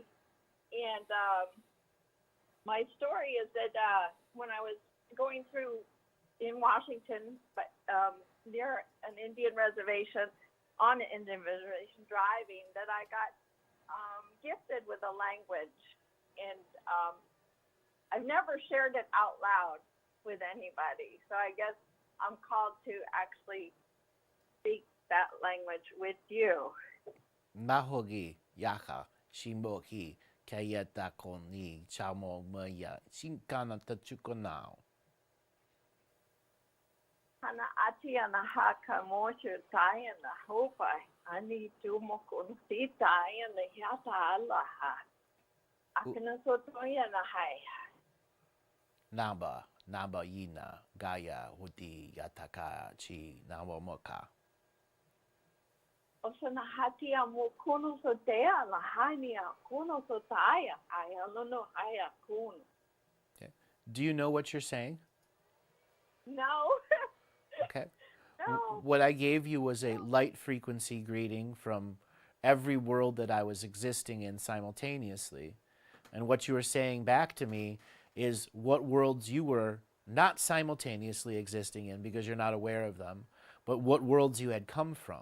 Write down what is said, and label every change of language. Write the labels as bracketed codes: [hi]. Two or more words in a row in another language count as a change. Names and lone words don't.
[en] And my story is that when I was going through in Washington, but near an Indian reservation, on an Indian reservation, driving, that I got gifted with a language, and I've never shared it out loud with anybody. So I guess I'm called to actually speak that language with you. Mahogi yaka shimoki kayeta koni chamo maya shinkana tachukonao. Hana ati ana haka moshu tai na hopa ani tumokun sitai na yata alaha. Akana sotoya na hai. Namba yina gaya huti yataka chi nawa moka. Osana hati amu kuno sotea la hania kuno sotaya aya lono aya kuno. Do you know what you're saying? No. Okay. No. What I gave you was a light frequency greeting from every world that I was existing in simultaneously. And what you were saying back to me is what worlds you were not simultaneously existing in because you're not aware of them, but what worlds you had come from.